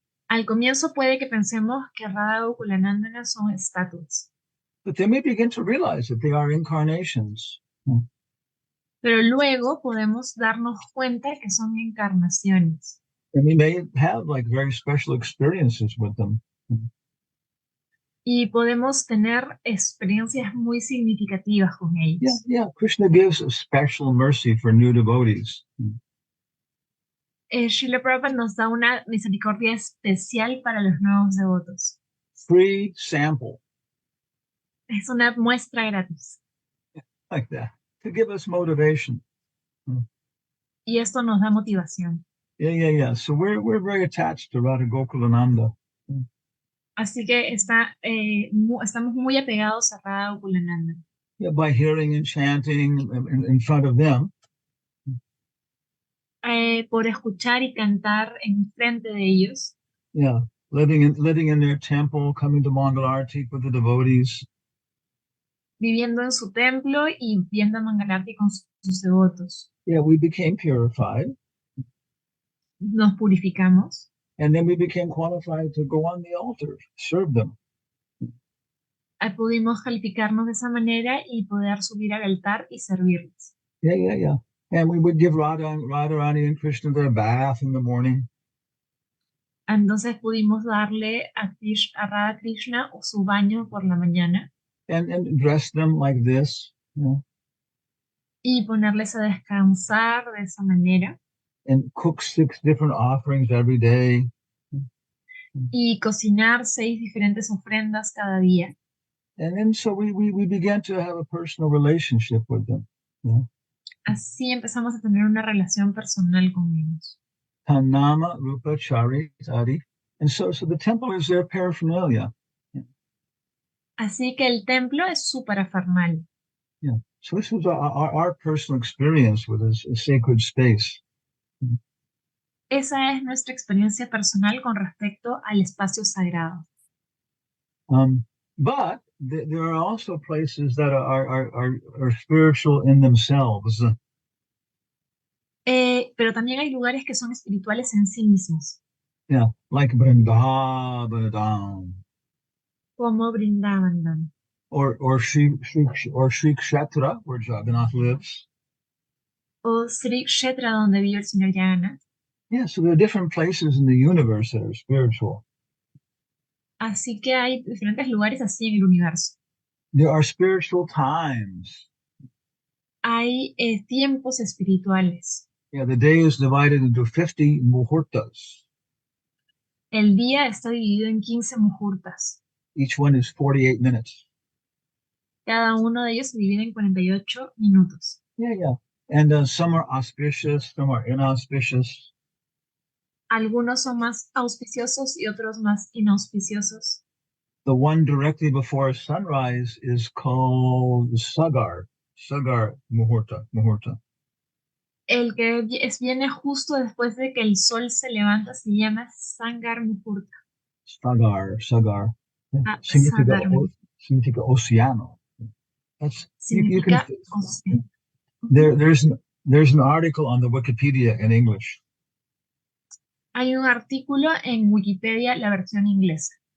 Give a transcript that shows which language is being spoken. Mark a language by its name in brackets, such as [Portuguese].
[Spanish] Al comienzo puede que pensemos que Radha Gokulanandana son estatuas. [English] But then we begin to realize that they are incarnations. [Spanish] Pero luego podemos darnos cuenta que son encarnaciones. [English] And we may have like very special experiences with them. [Spanish] Y podemos tener experiencias muy significativas con ellos. [English] Yeah. Krishna gives a special mercy for new devotees. [Spanish] Srila Prabhupada nos da una misericordia especial para los nuevos devotos. [English] Free sample. [Spanish] Es una muestra gratis. [English] Like that. To give us motivation. [Spanish] Y esto nos da motivación. [English] Yeah. So we're very attached to Radha Gokulananda. [Spanish] Así que estamos muy apegados a Radha Gokulananda. [English] Yeah, by hearing and chanting in front of them. [Spanish] Por escuchar y cantar en frente de ellos. [English] Yeah, living in their temple, coming to Mangalarti with the devotees. [Spanish] Viviendo en su templo y viendo Mangalarti con sus devotos. [English] Yeah, we became purified. [Spanish] Nos purificamos. [English] And then we became qualified to go on the altar, serve them. [Spanish] Pudimos calificarnos de esa manera y poder subir al altar y servirles. [English] Yeah. And we would give Radharani and Krishna their bath in the morning. [Spanish] Entonces pudimos darle a Radha Krishna su baño por la mañana. [English] And dress them like this. [Spanish] Y ponerles a descansar de esa manera. [English] And cook 6 different offerings every day. [Spanish] Y cocinar 6 diferentes ofrendas cada día. [English] And then so we began to have a personal relationship with them. [Spanish] Así empezamos a tener una relación personal con ellos. [Sanskrit] Tanama Rupa Charitari. [English] And so the temple is their paraphernalia. [Spanish] Así que el templo es su parafernalia. [English] Yeah. So this was our personal experience with a sacred space. [Spanish] Esa es nuestra experiencia personal con respecto al espacio sagrado. [English] But there are also places that are spiritual in themselves. [Spanish] Pero también hay lugares que son espirituales en sí mismos. [English] Yeah, like Vrindavan. [Spanish] Como Vrindavan. [English] Or Sri Kshetra, where Jagannath lives. [Spanish] O Sri Kshetra, donde vive el Señor Jagannath. [English] Yeah, so there are different places in the universe that are spiritual. [Spanish] Así que hay diferentes lugares así en el universo. [English] There are spiritual times. [Spanish] Hay tiempos espirituales. [English] Yeah, the day is divided into 50 muhurtas. [Spanish] El día está dividido en 15 muhurtas. [English] Each one is 48 minutes. [Spanish] Cada uno de ellos se divide en 48 minutos. [English] Yeah. And some are auspicious, some are inauspicious. [Spanish] Algunos son más auspiciosos y otros más inauspiciosos. [English] The one directly before sunrise is called Sagar Muhurta. [Spanish] El que viene justo después de que el sol se levanta se llama Sangar Muhurta. Sagar. Significa océano. Significa océano. [English] There's an article on the Wikipedia in English. [Spanish] Hay un artículo en Wikipedia, la versión inglesa.